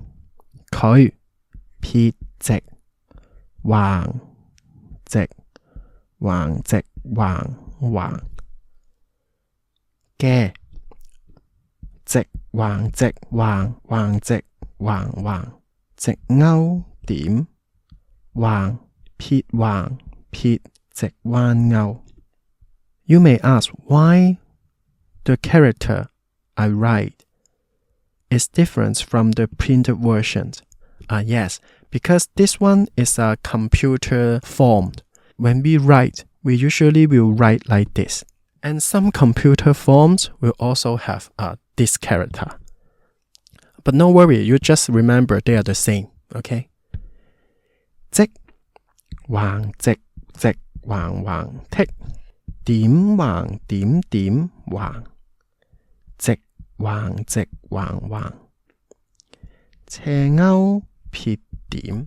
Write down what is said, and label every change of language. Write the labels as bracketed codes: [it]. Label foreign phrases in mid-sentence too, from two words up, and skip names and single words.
[yue] 佢撇直橫直橫直橫橫嘅直橫直橫橫直橫橫直勾點橫撇橫撇直彎勾。 [en] You may ask why the character I write is different from the printed versions. Yes, because this one is a computer formed. When we write, we usually will write like this. And some computer forms will also have this character. But no worry, you just remember they are the same, okay? [yue] 直橫直直橫橫剔，點橫點點橫，直橫直橫橫，斜勾撇點，